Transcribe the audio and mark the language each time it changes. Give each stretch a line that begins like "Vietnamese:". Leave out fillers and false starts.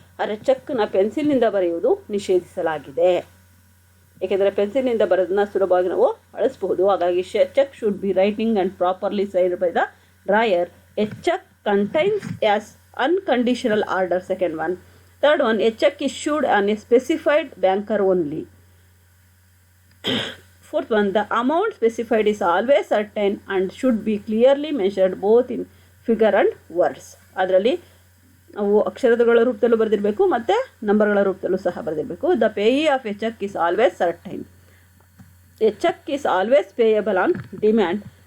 Kannada: ಆದರೆ ಚೆಕ್ನ ಪೆನ್ಸಿಲ್ನಿಂದ ಬರೆಯುವುದು ನಿಷೇಧಿಸಲಾಗಿದೆ. ಏಕೆಂದರೆ ಪೆನ್ಸಿಲ್ನಿಂದ ಬರೋದನ್ನ ಸುಲಭವಾಗಿ ನಾವು ಅಳಿಸಬಹುದು. ಹಾಗಾಗಿ
English: Cheque should be writing and properly signed by the drawer. A cheque contains as unconditional order. Second one. Third one, a cheque issued on a specified banker only. Fourth one, the amount specified is always certain and should be clearly measured both in figure and words.
Kannada: ಅದರಲ್ಲಿ ಅವು ಅಕ್ಷರಗಳ ರೂಪದಲ್ಲೂ ಬರೆದಿರಬೇಕು ಮತ್ತು ನಂಬರ್ಗಳ ರೂಪದಲ್ಲೂ ಸಹ ಬರೆದಿರಬೇಕು.
English: The payee of a cheque is always certain. A cheque is always payable on demand.